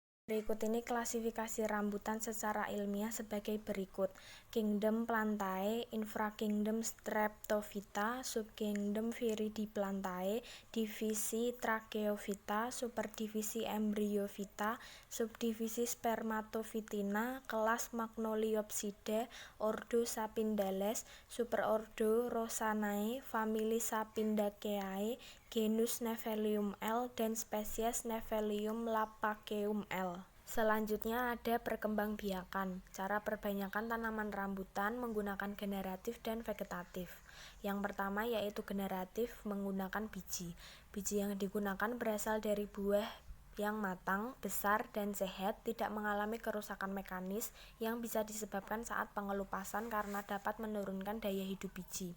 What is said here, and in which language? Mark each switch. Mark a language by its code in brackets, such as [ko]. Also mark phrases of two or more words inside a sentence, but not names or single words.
[id] Berikut ini klasifikasi rambutan secara ilmiah sebagai berikut. Kingdom Plantae, Infrakingdom Streptophyta, Subkingdom Viridiplantae, Divisi Tracheophyta, Superdivisi Embryophyta, Subdivisi Spermatophytina, kelas Magnoliopsida, Ordo Sapindales, Superordo Rosanae, famili Sapindaceae, genus Nephelium L, dan spesies Nephelium lapaceum L. Selanjutnya ada perkembangbiakan. Cara perbanyakan tanaman rambutan menggunakan generatif dan vegetatif. Yang pertama yaitu generatif menggunakan biji. Biji yang digunakan berasal dari buah yang matang, besar, dan sehat, tidak mengalami kerusakan mekanis yang bisa disebabkan saat pengelupasan karena dapat menurunkan daya hidup biji.